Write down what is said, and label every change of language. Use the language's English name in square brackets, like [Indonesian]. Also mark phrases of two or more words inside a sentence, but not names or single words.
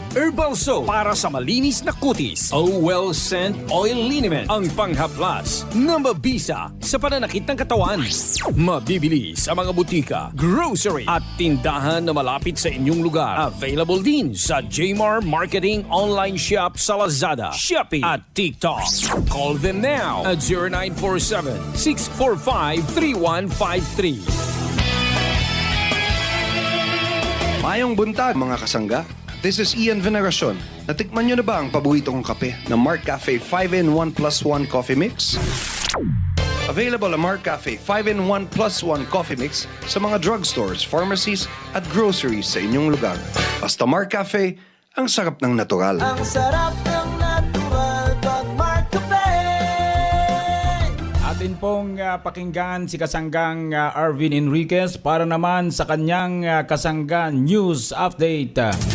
[English] Herbal soap [Filipino] para sa malinis na kutis. Oh Well Scent Oil Liniment. Ang panghaplas na mabisa sa pananakit ng katawan. Mabibili sa mga butika, grocery at tindahan na malapit sa inyong lugar. Available din sa Jemar Marketing Online Shop sa Lazada, Shopee at TikTok. [English] Call them now at 0947-645-3153. [Cebuano] Mayong buntag mga kasangga. [English] This is [Filipino] Ian Veneracion. Natikman nyo na ba ang paborito kong kape na Mark Cafe 5-in-1 plus 1 Coffee Mix? Available ang Mark Cafe 5-in-1 plus 1 Coffee Mix sa mga [English] drugstores, pharmacies [Filipino] at groceries sa inyong lugar. Basta Mark Cafe, ang sarap ng natural. Ang sarap ng natural pag Markape. Atin pong pakinggan si kasanggang Arvin Enriquez para naman sa kanyang kasangga [English] News Update.